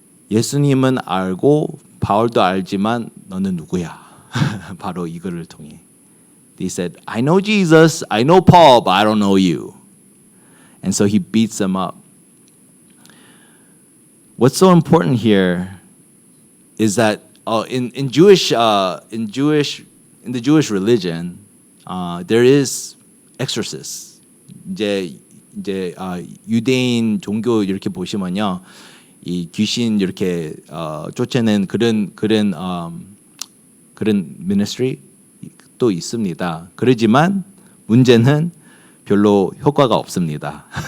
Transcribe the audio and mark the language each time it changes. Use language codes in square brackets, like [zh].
[ko] 예수님은 알고 바울도 알지만 너는 누구야? 바로 이거를 통해. [en] They said, I know Jesus, I know Paul, but I don't know you. And so he beats them up. What's so important here is that in the Jewish religion, there is exorcists. [ko] 이제 유대인 종교 이렇게 보시면요. 이 귀신 이렇게 쫓아내는 그런 ministry 또 있습니다. 그러지만 문제는 별로 효과가 없습니다.